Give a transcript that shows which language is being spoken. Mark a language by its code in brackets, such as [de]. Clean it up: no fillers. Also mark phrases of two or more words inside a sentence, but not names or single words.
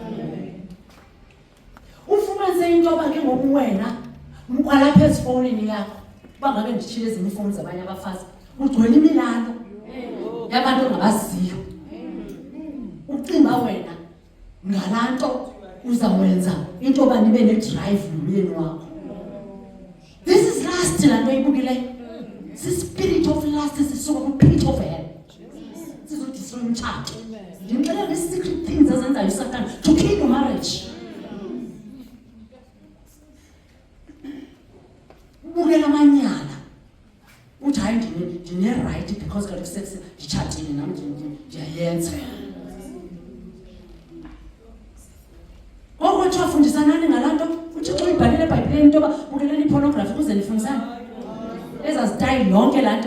[xh] Ufumanise into yoba ke ngoku wena ukwalapha ezifowunini yakho uba ngabe nditshile ezinye iifowuni zabanye abafazi ugcwele imilalo yabantu ongabaziyo. Ucinga wena ngalaa nto uzawwenza into yoba nibe nedrive nomyeni wakho. [en] This is lust [xh] laa nto ibukileyo. Si- [en] spirit of lust [xh] sisuka kwi- [en] pit of hell. [xh] Sizodistroy umtshato. Ndimxelela nge- [en] secret things [xh] ezenzayo uSatan [en] to kill your marriage. [xh] Ubukela amanyala uthi hayi ndine-right because kaloku sex nditshatile nam ndiyayenza. Ngoko kuthiwa fundisanani ngalaa nto uThixo uyibhalile eBhayibhileni into yoba bukeleni ipornography ukuze nifundisane ezaa zitayile yonke laa nto.